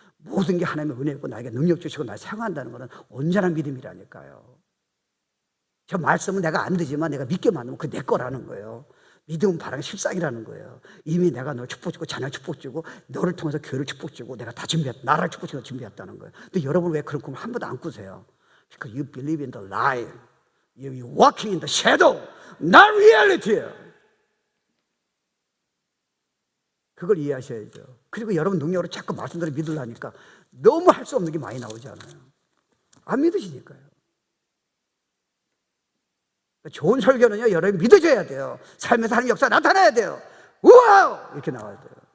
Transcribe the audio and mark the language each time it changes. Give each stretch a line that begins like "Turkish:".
Korean: 모든 게 하나님의 은혜고 나에게 능력 주시고 날 사용한다는 것은 온전한 믿음이라니까요. 저 말씀은 내가 안 되지만 내가 믿게 만들면 그게 내 거라는 거예요. 믿음은 바람의 실상이라는 거예요. 이미 내가 널 축복주고 자녀를 축복주고 너를 통해서 교회를 축복주고 내가 다 준비했다. 나라를 축복주고 준비했다는 거예요. 근데 여러분 왜 그런 꿈을 한 번도 안 꾸세요?
English: Because you believe in the lie. You're walking in the shadow, not reality.
Korean: 그걸 이해하셔야죠. 그리고 여러분 능력으로 자꾸 말씀대로 믿으려니까 너무 할 수 없는 게 많이 나오잖아요. 안 믿으시니까요. 좋은 설교는요, 여러분이 믿어줘야 돼요. 삶에서 하나님 역사 나타나야 돼요. 우와! 이렇게 나와야 돼요.